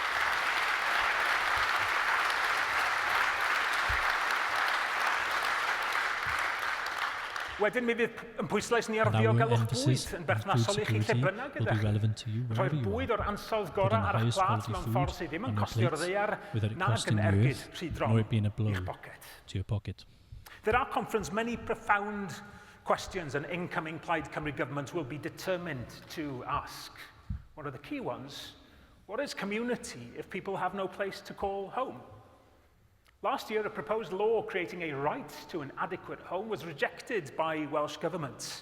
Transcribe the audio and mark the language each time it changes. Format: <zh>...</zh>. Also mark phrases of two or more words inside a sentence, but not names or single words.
<cy>Wedyn mi fydd yn pwyslais ni ar ddiogelwch bwyd yn berthnasol I chi lle bynnag gyda chi. Rhoi'r bwyd o'r ansawdd gorau ar eich plat mewn ffordd sydd ddim yn costio'r ddaear nag yn ergyd rhydron i'ch pocket.</cy> <en>There are, conference, many profound questions an incoming Plaid Cymru government will be determined to ask. One of the key ones, what is community if people have no place to call home? Last year, a proposed law creating a right to an adequate home was rejected by Welsh government.</en>